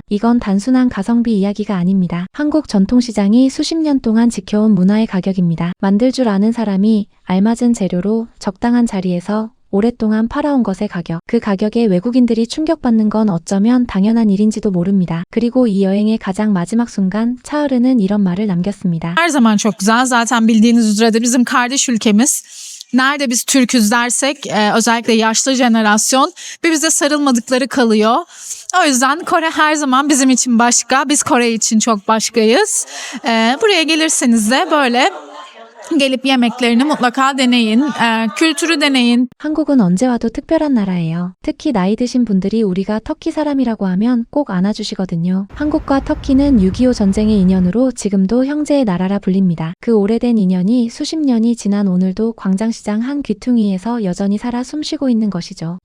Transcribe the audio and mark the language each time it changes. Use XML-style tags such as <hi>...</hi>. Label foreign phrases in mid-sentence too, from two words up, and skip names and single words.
<ko>이건 단순한 가성비 이야기가 아닙니다. 한국 전통시장이 수십 년 동안 지켜온 문화의 가격입니다. 만들 줄 아는 사람이 알맞은 재료로 적당한 자리에서 오랫동안 팔아온 것의 가격. 그 가격에 외국인들이 충격받는 건 어쩌면 당연한 일인지도 모릅니다. 그리고 이 여행의 가장 마지막 순간 차으르는 이런 말을 남겼습니다.</ko> <tr>Her zaman çok güzel. Zaten bildiğiniz üzere de bizim kardeş ülkemiz. Nerede biz Türk'üz dersek özellikle yaşlı jenerasyon bir bize sarılmadıkları kalıyor. O yüzden Kore her zaman bizim için başka. Biz Kore için çok başkayız. Buraya gelirseniz de böyle Gelip yemeklerini mutlaka deneyin. Kültürü deneyin.</tr> <ko>한국은 언제 와도 특별한 나라예요. 특히 나이 드신 분들이 우리가 터키 사람이라고 하면 꼭 안아주시거든요. 한국과 터키는 6.25 전쟁의 인연으로 지금도 형제의 나라라 불립니다. 그 오래된 인연이 수십 년이 지난 오늘도 광장시장 한 귀퉁이에서 여전히 살아 숨쉬고 있는 것이죠.</ko>